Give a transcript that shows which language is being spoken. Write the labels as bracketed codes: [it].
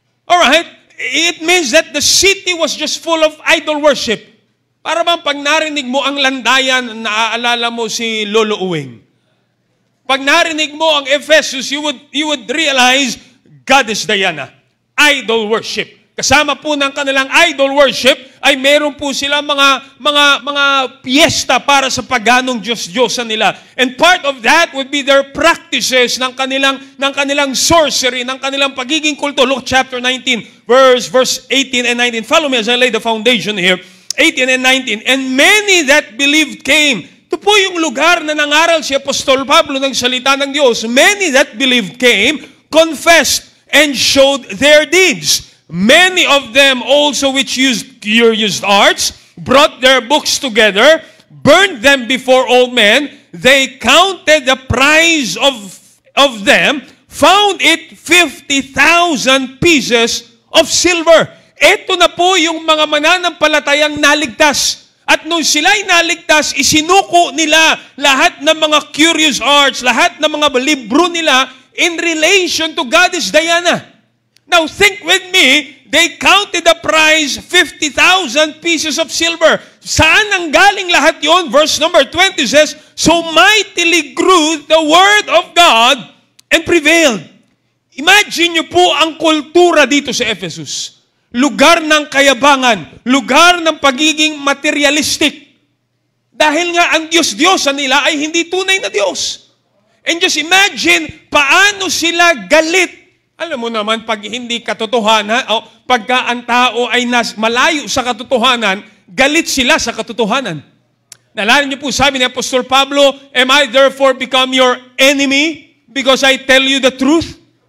[en] Alright? It means that the city was just full of idol worship. [tl] Para bang pag narinig mo ang landayan, naaalala mo si Lolo Uwing. Pag narinig mo ang [en] Ephesus, you would realize Goddess Diana, idol worship. [tl] Kasama po ng kanilang idol worship ay meron po sila mga piyesta para sa paganong Diyos-Diyosan nila. [en] And part of that would be their practices [tl] ng kanilang sorcery, ng kanilang pagiging kulto. [en] Look, chapter 19, verse 18 and 19. Follow me as I lay the foundation here. 18 and 19. And many that believed came. [tl] Ito po yung lugar na nangaral si Apostol Pablo ng salita ng Diyos. [en] Many that believed came, confessed, and showed their deeds. Many of them also which used curious arts, brought their books together, burned them before all men. They counted the price of them, found it 50,000 pieces of silver. [tl] Ito na po yung mga mananampalatayang naligtas. At nung sila'y naligtas, isinuko nila lahat ng mga curious arts, lahat ng mga libro nila [en] in relation to [tl] Goddess Diana. [en] Now think with me, they counted the price, 50,000 pieces of silver. [tl] Saan ang galing lahat yon? [en] Verse number 20 says, so mightily grew the word of God and prevailed. [tl] Imagine nyo po ang kultura dito sa Ephesus. Lugar ng kayabangan, lugar ng pagiging materialistic. Dahil nga ang Diyos-Diyosan nila ay hindi tunay na Diyos. [en] And just imagine [tl] paano sila galit. Alam mo naman, pag hindi katotohanan, o pagka ang tao ay malayo sa katotohanan, galit sila sa katotohanan. Naalala niyo po, sabi ni Apostol Pablo, [en] am I therefore become your enemy because I tell you the truth?